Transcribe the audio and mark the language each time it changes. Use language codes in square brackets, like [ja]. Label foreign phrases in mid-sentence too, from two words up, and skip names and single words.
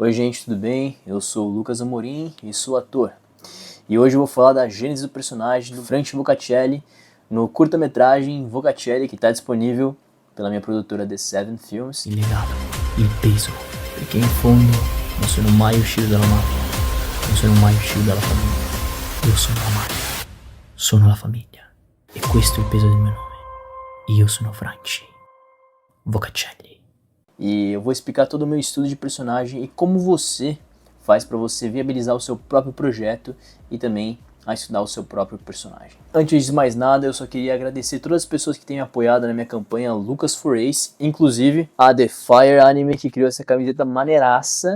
[pt] Oi gente, tudo bem? Eu sou o Lucas Amorim e sou ator. E hoje eu vou falar da gênese do personagem do Frank Vocacelli no curta-metragem Vocacelli, que está disponível pela minha produtora The Seven Films. [it] Il legame, il peso, perché in fondo non sono mai uscito dalla mafia, non sono mai uscito dalla famiglia. Io sono la mafia, sono la famiglia e questo è il peso del mio nome. Io sono Franci Vocacelli. [pt] E eu vou explicar todo o meu estudo de personagem e como você faz para você viabilizar o seu próprio projeto e também a estudar o seu próprio personagem. Antes de mais nada, eu só queria agradecer todas as pessoas que têm me apoiado na minha campanha Lucas for Ace, inclusive a The Fire Anime, que criou essa camiseta maneiraça.